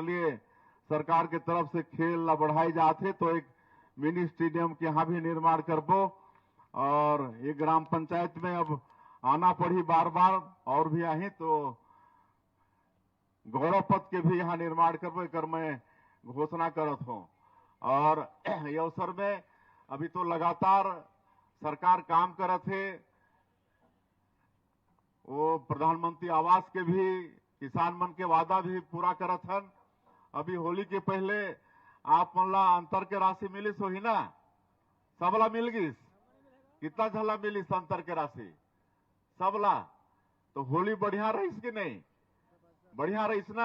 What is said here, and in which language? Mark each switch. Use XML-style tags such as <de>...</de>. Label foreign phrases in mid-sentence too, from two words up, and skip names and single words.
<hne>लिए सरकार के तरफ से खेल ला बढ़ाई जाते तो एक मिनी स्टेडियम के यहाँ भी निर्माण करबो और ये ग्राम पंचायत में अब आना पड़ी बार बार और भी आई तो गौरव पथ के भी यहाँ निर्माण करबो कर मैं घोषणा करत हूँ। और ये अवसर में अभी तो लगातार सरकार काम करत है, वो प्रधानमंत्री आवास के भी किसान मन के वादा भी पूरा करत हन। अभी होली के पहले आप मन ला अंतर के राशि मिलिस होही ना, सबला मिल गिस, कितना झला मिलिस अंतर के राशि सबला, तो होली बढ़िया रहीस कि नहीं, बढ़िया रहीस ना।</hne>